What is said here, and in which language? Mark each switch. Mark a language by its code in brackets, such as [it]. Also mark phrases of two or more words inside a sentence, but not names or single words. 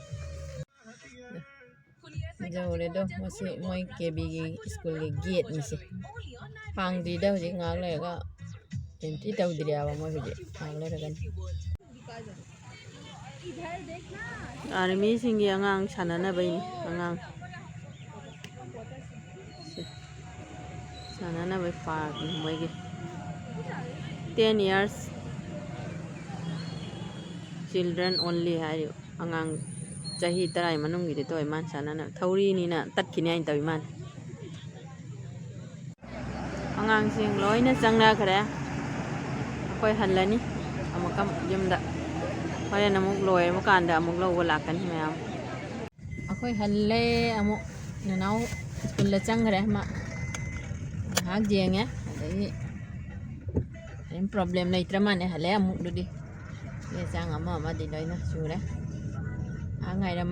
[mni] ꯌꯧꯔꯦꯗꯣ ꯃꯁꯤ ꯃꯣꯏ KBꯒꯤ ꯁ꯭ꯀꯨꯜꯒꯤ ꯒꯦꯠꯅꯤꯁꯦ ꯍꯥꯡꯗ꯭ꯔꯤꯗ ꯍꯧꯖꯤꯛ ꯉꯥꯏꯍꯥꯛ ꯂꯩꯔꯒ ꯑꯦꯟꯇ꯭ꯔꯤ ꯇꯧꯗ꯭ꯔꯤꯌꯥꯕ ꯃꯣꯏ ꯍꯧꯖꯤꯛ ꯉꯥꯏꯍꯥꯛ ꯂꯩꯔꯒꯅꯤ ꯑꯥꯔꯃꯤꯁꯤꯡꯒꯤ ꯑꯉꯥꯡ ꯁꯥꯟꯅꯅꯕꯩꯅꯤ ꯑꯉꯥꯡ ꯁꯥꯟꯅꯅꯕꯩ ꯄꯥꯔꯛꯅꯤ ꯃꯣꯏꯒꯤ [en] 10 years children only [mni] ꯍꯥꯏꯔꯤꯕ ꯑꯉꯥꯡ ꯆꯍꯤ 10 ꯃꯅꯨꯡꯒꯤꯗꯤ ꯇꯧꯏ ꯃꯥꯅ ꯁꯥꯟꯅꯅꯕ ꯊꯧꯔꯤꯅꯤꯅ ꯇꯠꯈꯤꯅꯤ ꯍꯥꯏꯅ ꯇꯧꯏ ꯃꯥꯅ ꯑꯉꯥꯡꯁꯤꯡ ꯂꯣꯏꯅ ꯆꯪꯅꯈ꯭ꯔꯦ ꯑꯩꯈꯣꯏ ꯍꯜꯂꯅꯤ ꯑꯃꯨꯛꯀ ꯌꯨꯝꯗ ꯍꯣꯔꯦꯟ ꯑꯃꯨꯛ ꯂꯣꯏꯔꯕ ꯀꯥꯟꯗ ꯑꯃꯨꯛ ꯂꯧꯕ ꯂꯥꯛꯀꯅꯤ ꯃꯌꯥꯝ ꯑꯩꯈꯣꯏ ꯍꯜꯂꯦ ꯑꯃꯨꯛ ꯅꯅꯥꯎ ꯁ꯭ꯀꯨꯜꯗ ꯆꯪꯈ꯭ꯔꯦ ꯃꯥ ꯉꯥꯏꯍꯥꯛ ꯌꯦꯡꯉꯦ ꯑꯗꯒꯤ ꯀꯔꯤꯝ ꯄ꯭ꯔꯣꯕ꯭ꯂꯦꯝ ꯂꯩꯇ꯭ꯔ ꯃꯥꯜꯂꯦ ꯍꯜꯂꯦ ꯑꯃꯨꯛ ꯑꯗꯨꯗꯤ ꯆꯦ ꯆꯥꯡ ꯑꯃꯗꯤ ꯂꯣꯏꯅ ꯁꯨꯔꯦ ꯉꯥꯏꯔꯝꯃ